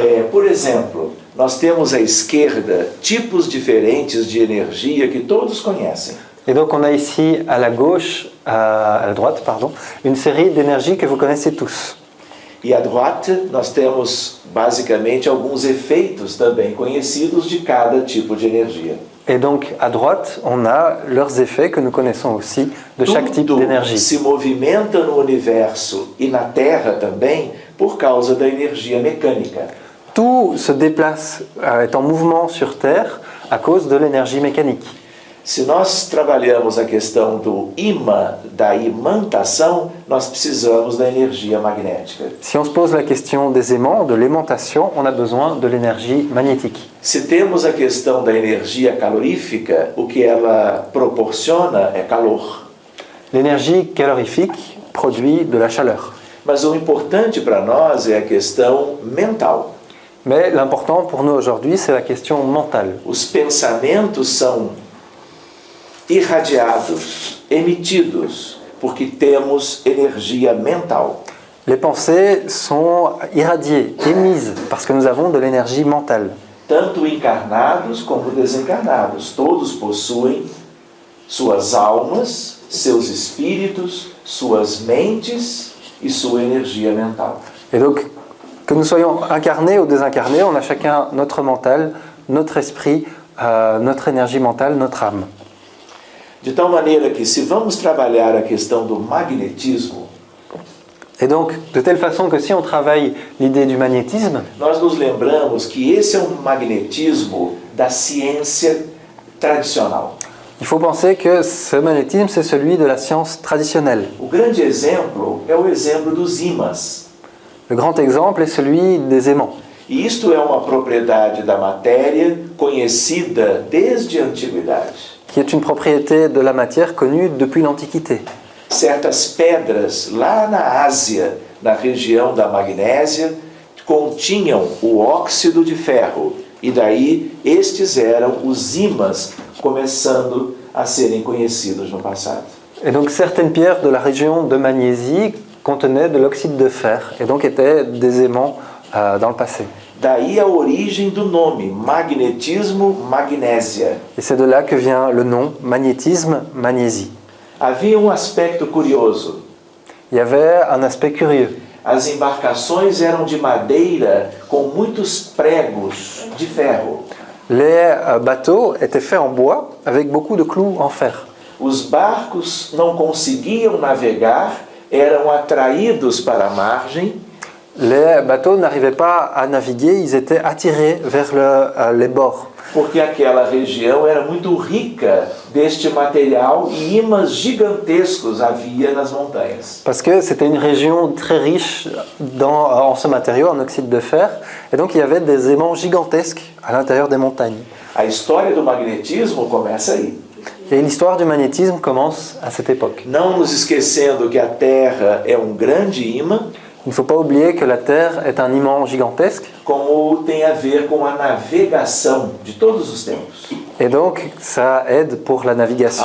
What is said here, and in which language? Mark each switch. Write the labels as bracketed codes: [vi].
[pt] Por exemplo, nós temos à esquerda tipos diferentes de energia que todos conhecem. [fr] Et donc on a ici à la gauche, à la droite, pardon, une série d'énergies que vous connaissez tous. [pt] E [fr] à droite [pt] nós temos basicamente alguns efeitos também conhecidos de cada tipo de energia. [fr] Et donc à droite, on a leurs effets que nous connaissons aussi de chaque type [pt] Tudo [fr] d'énergie. [pt] se movimenta no universo e na Terra também por causa da energia mecânica. [fr] Tout se déplace, est en mouvement sur Terre à cause de l'énergie mécanique. [pt] Se nós trabalhamos a questão do imã, da imantação, nós precisamos da energia magnética. [fr] Si on se pose la question des aimants, de l'aimantation, on a besoin de l'énergie magnétique. [pt] Se temos a questão da energia calorífica, o que ela proporciona é calor. [fr] L'énergie calorifique produit de la chaleur. [pt] Mas o importante para nós é a questão mental. [fr] Mais l'important pour nous aujourd'hui, c'est la question mentale. [pt] Os pensamentos são irradiados, emitidos, porque temos energia mental. [fr] Les pensées sont irradiées, émises, parce que nous avons de l'énergie mentale. [pt] Tanto encarnados como desencarnados, todos possuem suas almas, seus espíritos, suas mentes e sua energia mental. [fr] Et donc, que nous soyons incarnés ou désincarnés, on a chacun notre mental, notre esprit, notre énergie mentale, notre âme. [pt] De tal maneira que, se vamos trabalhar a questão do magnetismo, [fr] Et donc, de telle façon que si on travaille l'idée du magnétisme, [pt] nós nos lembramos que esse é um magnetismo da ciência tradicional. [fr] il faut penser que ce magnétisme, c'est celui de la science traditionnelle. [pt] O grande exemplo é o exemplo dos ímãs. [fr] Le grand exemple est celui des aimants. [pt] E isto é uma propriedade da matéria conhecida desde a antiguidade. [fr] qui est une propriété de la matière connue depuis l'Antiquité. [pt] Certas pedras lá na Ásia, na região da Magnésia, continham o óxido de ferro. E daí estes eram os ímãs começando a serem conhecidos no passado. [fr] Et donc certaines pierres de la région de Magnésie contenaient de l'oxyde de fer et donc étaient des aimants dans le passé. [pt] Daí a origem do nome, magnetismo-magnésia. [fr] Et c'est de là que vient le nom magnétisme, magnésie. [pt] Havia um aspecto curioso. [fr] Il y avait un aspect curieux. [pt] As embarcações eram de madeira com muitos pregos de ferro. [fr] Les bateaux étaient faits en bois avec beaucoup de clous en fer. [pt] Os barcos não conseguiam navegar, eram atraídos para a margem. [fr] Les bateaux n'arrivaient pas à naviguer, ils étaient attirés vers les bords. [pt] Porque aquela região era muito rica deste material e ímãs gigantescos havia nas montanhas. [fr] Parce que c'était une région très riche en ce matériau, en oxyde de fer, et donc il y avait des aimants gigantesques à l'intérieur des montagnes. [pt] A história do magnetismo começa aí. [fr] Et l'histoire du magnétisme commence à cette époque. [pt] Não nos esquecendo que a Terra é um grande ímã, [fr] Il ne faut pas oublier que la Terre est un aimant gigantesque, [pt] como tem a ver com a navegação de todos os tempos. [fr] et donc ça aide pour la navigation